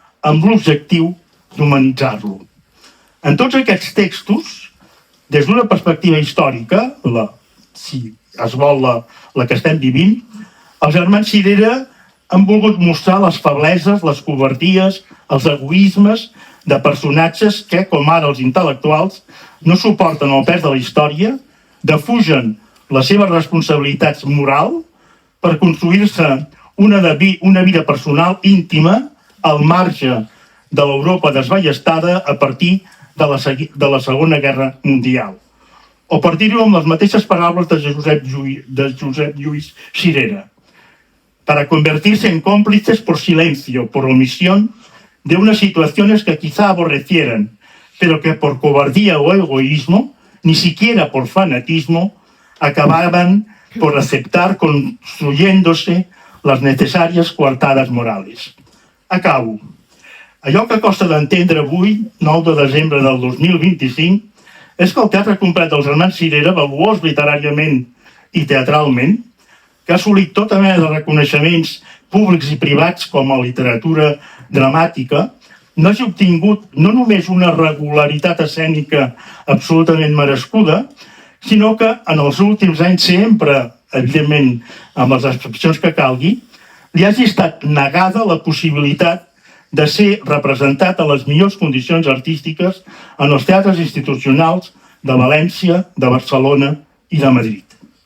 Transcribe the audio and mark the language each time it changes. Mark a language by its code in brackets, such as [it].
[ca] amb l'objectiu d'humanitzar-lo. En tots aquests textos, des d'una perspectiva històrica, si es vol la que estem vivint, els germans Cirera han volgut mostrar les febleses, les covardies, els egoismes de personatges que, com ara els intel·lectuals, no suporten el pes de la història, defugen les seves responsabilitats morals per construir-se una vida personal íntima al marge de l'Europa desballestada a partir de la Segona Guerra Mundial. O per dir-ho amb les mateixes paraules de Josep Lluís Cirera, [es] para convertirse en cómplices por silencio, por omisión, de unas situaciones que quizá aborrecieran, pero que por cobardía o egoísmo, ni siquiera por fanatismo, acababan por aceptar construyéndose las necesarias coartadas morales. [ca] Acabo. Allò que costa d'entendre avui, 9 de desembre del 2025, és que el teatre complet dels germans Cirera, valuós literàriament i teatralment, que ha assolit tota mena de reconeixements públics i privats com a literatura dramàtica, no hagi obtingut no només una regularitat escènica absolutament merescuda, sinó que en els últims anys sempre, evidentment amb les excepcions que calgui, li hagi estat negada la possibilitat de ser representat a les millors condicions artístiques en els teatres institucionals de València, de Barcelona i de Madrid.